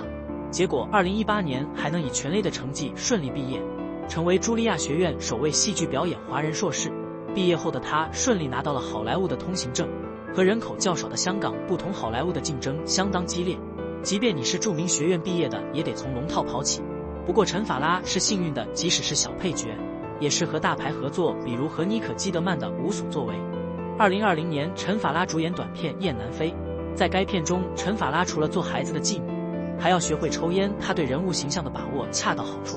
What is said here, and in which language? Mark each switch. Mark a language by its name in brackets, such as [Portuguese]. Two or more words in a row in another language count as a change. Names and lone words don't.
[Chinese] 結果2018年還能以全 A 的成績順利畢業，成為茱莉亞學院首位戲劇表演華人碩士。畢業後的他順利拿到了好萊塢的通行證。和人口較少的香港不同，好萊塢的競爭相當激烈，即便你是著名學院畢業的，也得從龍套跑起。不過陳法拉是幸運的，即使是小配角，也是和大牌合作，比如和妮可基德曼的無所作為。 2020年，陈法拉主演短片《雁南飞》。在该片中，陈法拉除了做孩子的继母，还要学会抽烟，她对人物形象的把握恰到好处。